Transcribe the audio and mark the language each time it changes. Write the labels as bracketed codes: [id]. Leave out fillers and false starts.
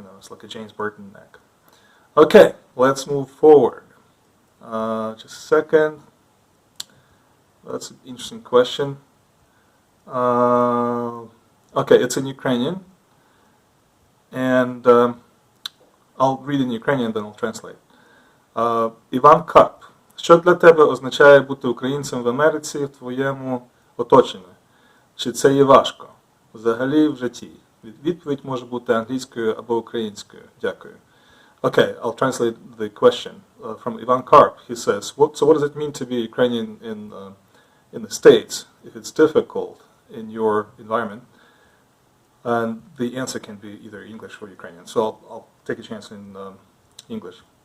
[en] It's like a James Burton neck. Okay, let's move forward. Just a second. That's an interesting question. Okay, it's in Ukrainian, and I'll read in Ukrainian, then I'll translate. [uk] Іван Карп. Що для тебе означає бути українцем в Америці в твоєму оточенні? Чи це є важко? Взагалі в житті. Відповідь може бути англійською або українською. Дякую. [en] Okay, I'll translate the question from Ivan Karp. He says, so what does it mean to be Ukrainian in the States if it's difficult in your environment? And the answer can be either English or Ukrainian. So I'll take a chance in English.